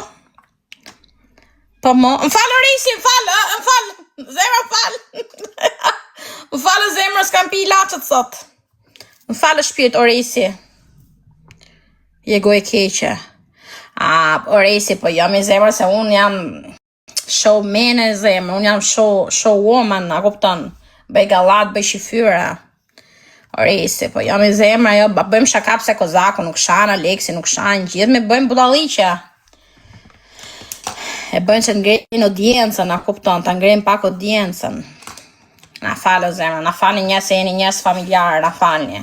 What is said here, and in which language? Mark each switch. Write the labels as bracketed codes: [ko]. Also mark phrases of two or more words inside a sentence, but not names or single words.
[sq] Po mo, më falë Orisi, më falë, zemra falë. Më falë zemra, s'kam pi ilaçet sot. Më falë shpirt Orisi. Je go e keqe. Orisi, po jam i zemra se unë jam [en] show man [sq] e zemra, unë jam [en] show woman, [sq] a kupton? Bëj gallat, bëj shifyra. Orisi, po jam i zemra, jo, bëjmë shaka pse Kozaku nuk shan, Aleksi nuk shan, gjithë me bëjmë budalliqe. E bëjmë që të ngrejnë audiencën, a kupton, të ngrejnë pak audiencën. Na falë zemra, na falë njës e jeni njës familjarë, na falë.